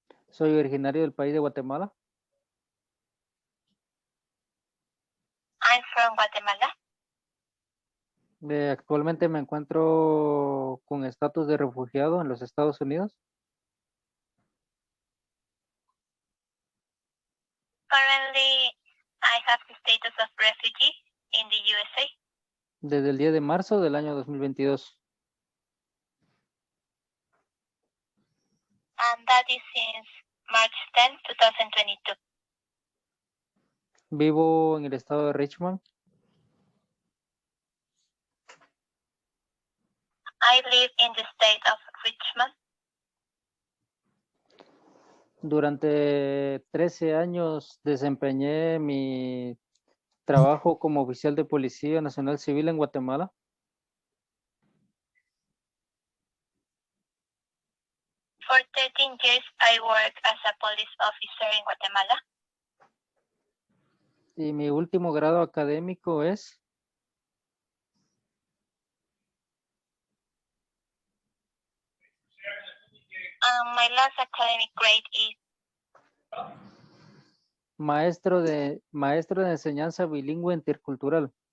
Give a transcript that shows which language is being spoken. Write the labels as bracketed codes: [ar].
[es] Soy originario del país de Guatemala. [en] I'm from Guatemala. [es] Actualmente me encuentro con estatus de refugiado en los Estados Unidos. [en] Currently, I have the status of refugee in the USA. [es] Desde el 10 de marzo del año 2022. [en] And that is since March 10, 2022. [es] Vivo en el estado de Richmond. [en] I live in the state of Richmond. [es] Durante 13 años desempeñé mi trabajo como oficial de Policía Nacional Civil en Guatemala. [en] For 13 years, I worked as a police officer in Guatemala. [es] Y mi último grado académico es [en] My last academic grade is [es] maestro de enseñanza bilingüe intercultural.